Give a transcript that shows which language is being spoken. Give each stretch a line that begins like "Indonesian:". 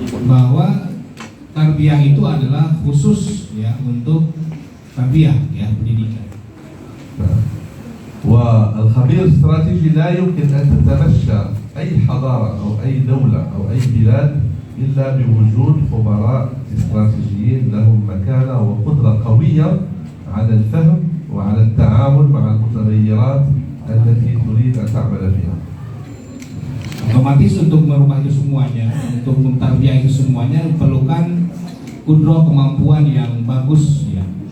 Indonesian: bahwa tarbiyah itu adalah khusus ya untuk tarbiyah ya pendidikan.
Arabic: والخبير الاستراتيجي لا يمكن أن تتمشى أي حضارة أو أي دولة أو أي بلاد إلا بوجود خبراء استراتيجيين لهم مكانة وقدرة قوية على الفهم وعلى التعامل مع المتغيرات التي تريد أن تعمل فيها.
Indonesian: Otomatis untuk merubah itu semuanya, untuk mentarbiyah itu semuanya diperlukan kudroh kemampuan yang bagus ya.